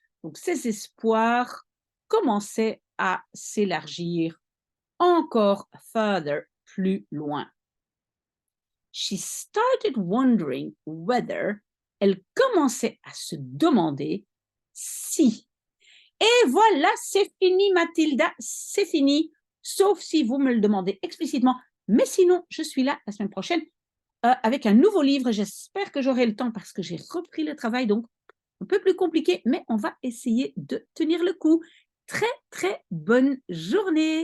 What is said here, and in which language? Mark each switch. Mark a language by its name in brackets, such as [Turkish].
[French] Donc, ses espoirs commençaient à s'élargir encore further, plus loin. [English] She started wondering whether. [French] Elle commençait à se demander si. Et voilà, c'est fini, Mathilda, c'est fini. Sauf si vous me le demandez explicitement. Mais sinon, je suis là la semaine prochaine avec un nouveau livre. J'espère que j'aurai le temps parce que j'ai repris le travail, donc un peu plus compliqué, mais on va essayer de tenir le coup. Très, très bonne journée.